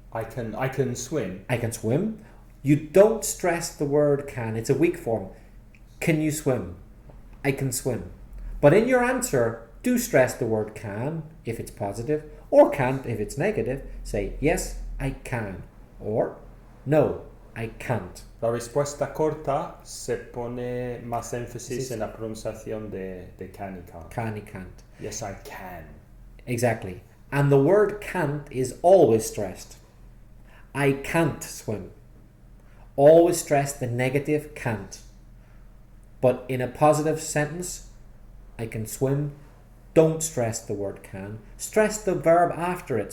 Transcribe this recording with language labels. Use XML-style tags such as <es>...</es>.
<en>I can swim. I can swim. You don't stress the word can. It's a weak form. Can you swim? I can swim. But in your answer, do stress the word can if it's positive, or can't if it's negative. Say, yes, I can, or no, I can't.</en> <es>La respuesta corta se pone más énfasis en la pronunciación de can y can't. Can y can't.</es> <en>Yes, I can. Exactly. And the word can't is always stressed. I can't swim. Always stress the negative can't. But in a positive sentence, I can swim. Don't stress the word can. Stress the verb after it.</en>